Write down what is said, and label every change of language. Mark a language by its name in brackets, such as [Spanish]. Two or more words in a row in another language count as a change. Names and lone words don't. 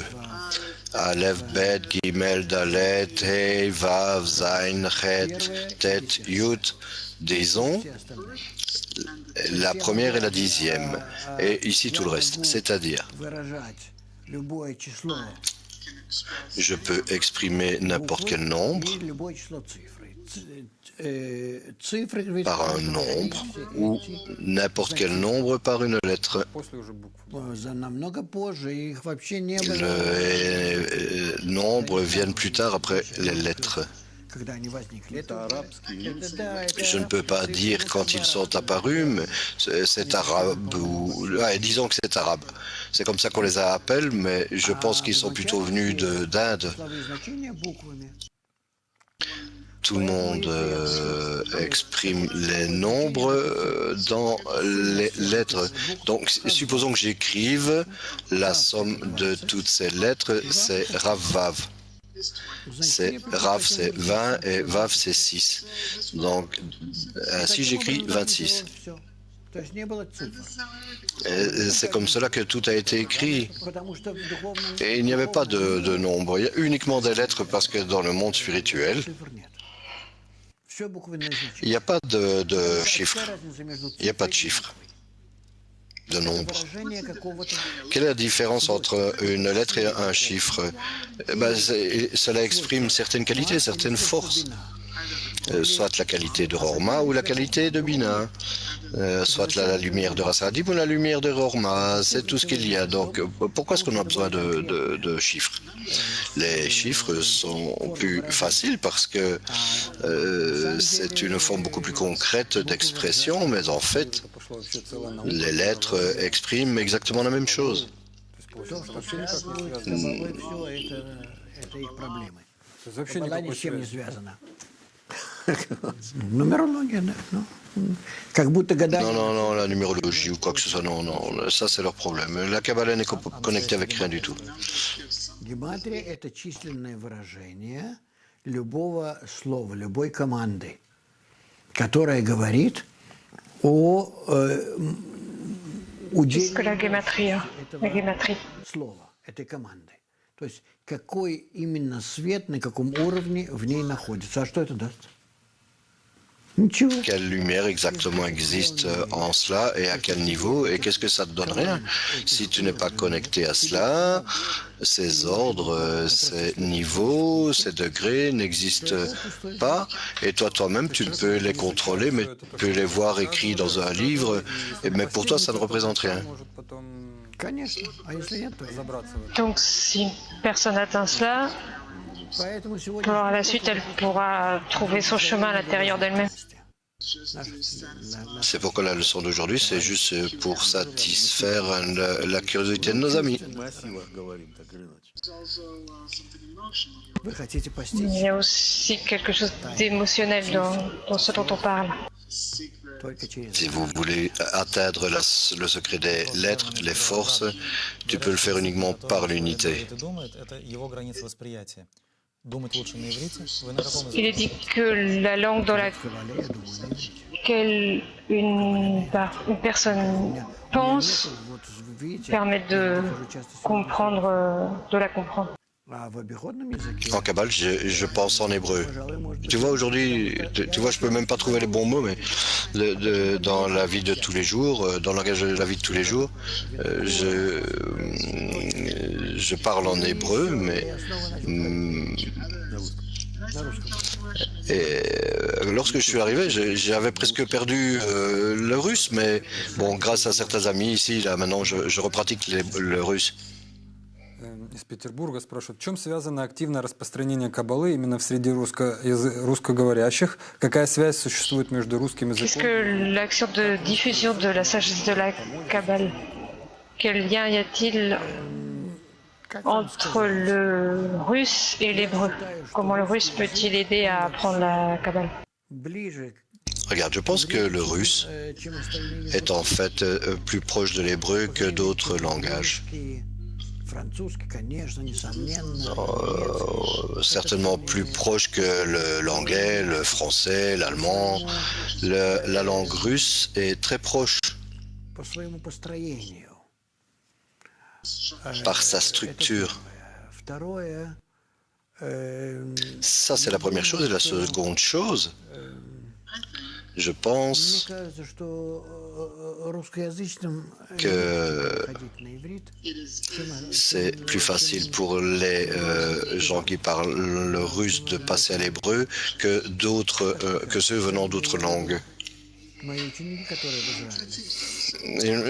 [Hebrew] אלף, בית, גימל, דלת, הא, וו, זין, חית, טית, יוד, [French] disons la première et la 10e. Et ici tout le reste, c'est-à-dire Je peux exprimer n'importe quel nombre [Russian] и любое число цифры. Цифры ведь [French] par un nombre ou n'importe quel nombre par une lettre. [Russian] После уже букв. намного позже, их вообще не было. [French] Les nombres viennent plus tard après les lettres. [Russian] Когда они возникли. Это арабский. [French] Je ne peux pas dire quand ils sont apparus, mais c'est arabe ou... disons que c'est arabe. C'est comme ça qu'on les appelle, mais je pense qu'ils sont plutôt venus d'Inde. [Russian] Числовые значения буквами. [French] Tout le monde exprime les nombres dans les lettres. Donc, supposons que j'écrive la somme de toutes ces lettres, c'est Rav-Vav. C'est Rav, c'est 20 et Vav, c'est 6. Donc, ainsi j'écris 26. [Russian] То есть не было цифр. [French] Et c'est comme cela que tout a été écrit. [Russian] Потому что в духовном [French] Et il n'y avait pas de nombre. Il y a uniquement des lettres parce que dans le monde spirituel, [Russian] цифр нет. Все буквенное значение. [French] il n'y a pas de chiffres. [Russian] Какая разница между [French] Il n'y a pas [Russian] цифрой [French] de [Russian] и [French] chiffres, [Russian] буквой? [French] de nombre. [Russian] Выражение какого-то [French] Quelle est la différence entre une lettre et un chiffre? Cela exprime certaines qualités, certaines forces. Soit la qualité de Rorma ou la qualité de Bina. Soit la lumière de Rasadim ou la lumière de Rorma. C'est tout ce qu'il y a. Donc, pourquoi est-ce qu'on a besoin de chiffres? Les chiffres sont plus faciles parce que c'est une forme beaucoup plus concrète d'expression, mais en fait, [Russian] Это пошло вообще целая наука. [French] les lettres expriment exactement la même chose. [Russian] То есть то, получается, что вообще никак не связывает с связано. Кабалой, все это их проблемы. То есть вообще Кабала ни никакой с чем не связи. связана. Нумерология, да. Ну, как будто гадание. [French] Non, la numérologie ou quoi que ce soit, non, ça c'est leur problème. La Kabbalah n'est connectée avec rien du tout. [Russian] Гематрия – это численное выражение любого слова, любой команды, которая говорит о [French] Qu'est-ce que la [Russian] уделении [French] guématrie? La guématrie. [Russian] слова, этой команды. То есть какой именно свет, на каком уровне в ней находится. А что это даст? Ничего. [French] Quelle lumière exactement existe en cela et à quel niveau et qu'est-ce que ça te donne? Rien. Si tu n'es pas connecté à cela, ces ordres, ces niveaux, ces degrés n'existent pas et toi-même tu peux les contrôler, mais tu peux les voir écrits dans un livre, mais pour toi ça ne représente rien. [Russian] Может потом Конечно. А если нет, то нет. разобраться в этом. [French] Donc si une personne atteint cela, [Russian] Поэтому сегодня [French] par la suite, elle pourra trouver son chemin à l'intérieur d'elle-même. C'est pourquoi la leçon d'aujourd'hui, c'est juste pour satisfaire la curiosité de nos amis. [Russian] Массивах говорим, так или иначе. вы хотите [French] Il [Russian] постичь [French] y a aussi quelque chose d'émotionnel dans ce dont on parle. [Russian] только через [French] Si vous voulez atteindre le secret des lettres, les forces, tu peux le faire uniquement par l'unité. [Russian] Это думает, это его граница восприятия. Думать лучше на иврите. Вы на каком [French] Il est [Russian] языке? [French] dit que la langue dans [Russian] Кабале, я думаю, на иврите. [French] laquelle une personne pense [Russian] Вот видите, [French] permet de [Russian] я тоже часто [French] comprendre, de la comprendre. [Russian] А в обиходном языке, [French] En Kabbale, je pense en hébreu. [Russian] пожалуй, может быть, [French] Tu vois, aujourd'hui, tu vois, je peux même pas trouver les bons mots, mais dans la vie de tous les jours, dans le langage de la vie de tous les jours, je parle en hébreu, mais et lorsque je suis arrivé, j'avais presque perdu le russe, mais bon, grâce à certains amis ici, là, maintenant, je repratique le russe. [Russian] Из Петербурга спрашивают, в чем связано активное распространение каббалы именно в среди русскоговорящих? Какая связь существует между русским [French] Qu'est-ce [Russian] языком? [French] que l'action de diffusion de la sagesse de la Kabbale? Quel lien y a-t-il entre le russe et l'hébreu? Comment le russe peut-il aider à apprendre la Kabbale? [Russian] ближе, [French] Regarde, je pense que le russe [Russian] чем остальные [French] est en fait plus proche de l'hébreu que d'autres langages. [Russian] языки. Французский, конечно, несомненно. [French] Certainement plus proche que l'anglais, le français, l'allemand. La langue russe est très proche [Russian] По своему построению. [French] par sa structure. [Russian] Второе, [French] Ça, c'est la première chose. Et la seconde chose, Je [Russian] Мне [French] pense [Russian] кажется, что русскоязычным [French] que [Russian] ходить на иврит, [French] c'est plus facile pour les gens qui parlent le russe de passer à l'hébreu que que ceux venant d'autres langues. [Russian] мои ученики, которые в Израиле,